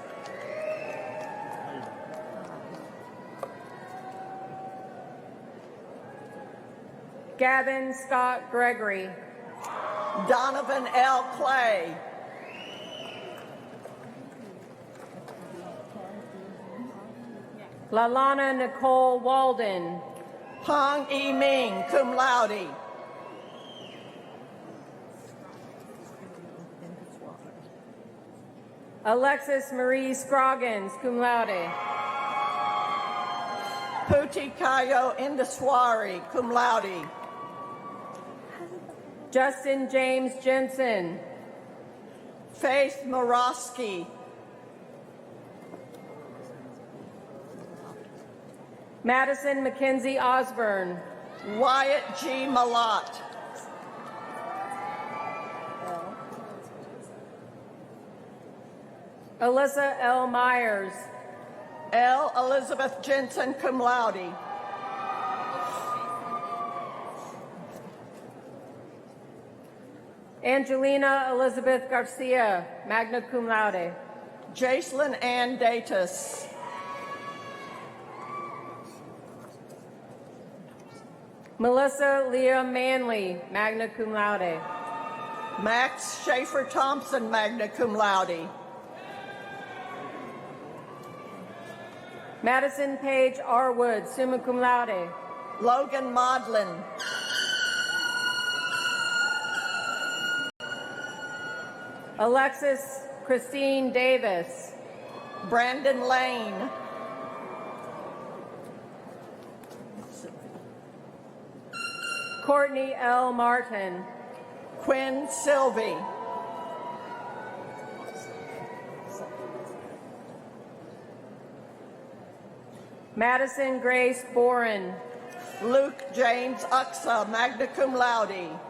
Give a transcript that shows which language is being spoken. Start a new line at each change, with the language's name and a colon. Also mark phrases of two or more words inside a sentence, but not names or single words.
English: Gavin Scott Gregory. Donovan L. Clay. Lalana Nicole Walden. Hong E. Ming,
Latin: cum laude.
English: Alexis Marie Scroggins,
Latin: cum laude.
English: Puti Kayo Indaswari,
Latin: cum laude.
English: Justin James Jensen. Faith Morosky. Madison Mackenzie Osborne. Wyatt G. Malott. Alyssa L. Myers. L. Elizabeth Jensen,
Latin: cum laude.
English: Angelina Elizabeth Garcia,
Latin: magna cum laude.
English: Jacelyn Ann Datus. Melissa Leah Manley,
Latin: magna cum laude.
English: Max Schaefer Thompson,
Latin: magna cum laude.
English: Madison Page Arwood,
Latin: summa cum laude.
English: Logan Modlin. Alexis Christine Davis. Brandon Lane. Courtney L. Martin. Quinn Sylvie. Madison Grace Boren. Luke James Uxa,
Latin: magna cum laude.